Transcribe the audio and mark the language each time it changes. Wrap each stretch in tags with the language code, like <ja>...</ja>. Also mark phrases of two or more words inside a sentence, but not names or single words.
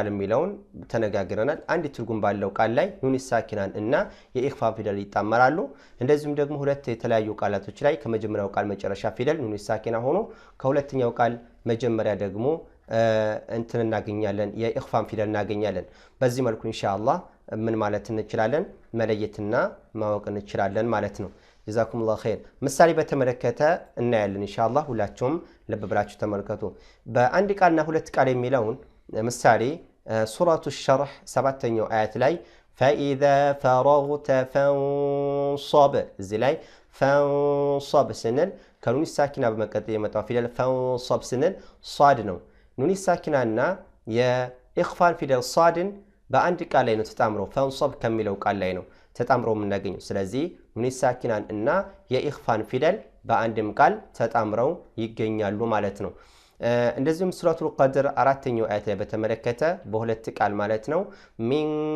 <am>የሚለውን ተነጋግረናል አንድ ትርጉም ባለው ቃል ላይ ኑን ሳኪናን እና የኢኽፋን ፊደል ይጣመራሉ እንደዚሁም ደግሞ ሁለት የተለያዩ ቃላቶች ላይ ከመጀመሪያው ቃል መጨረሻ ፊደል ኑን ሳኪና ሆኖ ከሁለተኛው ቃል መጀመሪያ ደግሞ እንትን እናገኛለን የኢኽፋን ፊደል እናገኛለን በዚህ መልኩ ኢንሻአላህ ምን ማለት እንችላለን መለየትና ማወቅ እንችላለን ማለት ነው</am> <ar>جزاكم الله خير</ar> <am>ምሳሌ በተመለከተ እናያለን ኢንሻአላህ ሁላችሁም ልብ ብላችሁ ተመልከቱ በአንድ ቃልና ሁለት ቃል የሚለውን ምሳሌ ሱረቱ الشرح 7ኛው አያት ላይ</am> <ar>فإذا فرغت فانصب</ar> <am>እዚህ ላይ فانصب ስንል ከኑን ሳኪና በመቀጠል የመጣው ፊደል فانصب ስንል ሷድ ነው ኑን ሳኪናና የኢኽፋን ፊደል ሷድን በአንድ ቃል ላይ ነው ተጣምረው ፈንصብ ከሚለው ቃል ላይ ነው ተጣምረው የምናገኘው ስለዚህ ኑን ሳኪናን እና የኢኽፋን ፊደል በአንድም ቃል ተጣምረው ይገኛሉ ማለት ነው እንደዚሁም ሱረቱል ቀድር 4ኛው አያት ላይ በተመለከተ በሁለት ቃል ማለት ነው ሚን</am>